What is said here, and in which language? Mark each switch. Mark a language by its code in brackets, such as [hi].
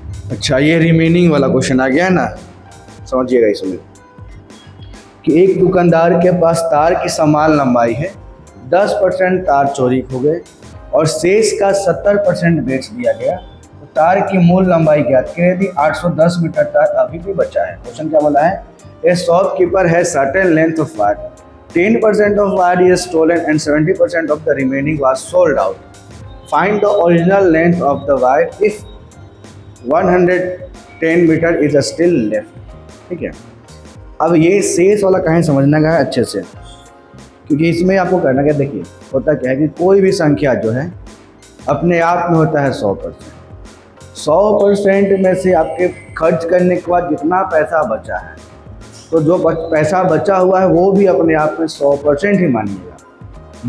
[hi] अच्छा, ये रिमेनिंग वाला क्वेश्चन आ गया है ना, समझिएगा इसमें कि एक दुकानदार के पास तार की समान लंबाई है, 10% तार चोरी हो गए और शेष का 70% बेच दिया गया, तो तार की मूल लंबाई ज्ञात करें। यदि 810 मीटर तार अभी भी बचा है। क्वेश्चन क्या बोला है, [en] A shopkeeper है certain length of wire, 10% of wire is stolen and 70% of the remaining was sold out. Find the original length of the wire if 110 meter is still left. [hi] ठीक है, अब ये शेष वाला कहीं समझना का है अच्छे से, क्योंकि इसमें आपको करना क्या, देखिए होता क्या है कि कोई भी संख्या जो है अपने आप में होता है 100%। 100% में से आपके खर्च करने के बाद जितना पैसा बचा है, तो जो पैसा बचा हुआ है वो भी अपने आप में 100% ही मानिएगा।